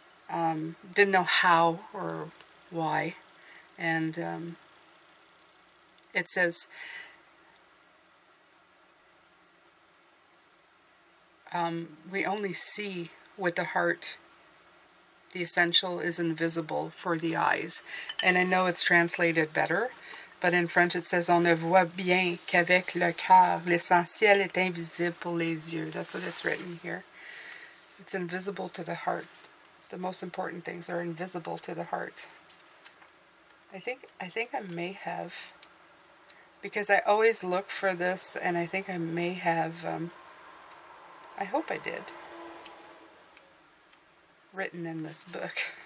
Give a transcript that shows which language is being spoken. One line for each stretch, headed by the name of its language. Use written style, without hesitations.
English: Didn't know how or why. And it says, we only see with the heart. The essential is invisible for the eyes. And I know it's translated better, but in French it says,
French: on ne voit bien qu'avec le cœur, l'essentiel est invisible pour les yeux.
English: That's what it's written here. It's invisible to the heart. The most important things are invisible to the heart. I think I may have, because I always look for this, and I think I may have, I hope I did, written in this book.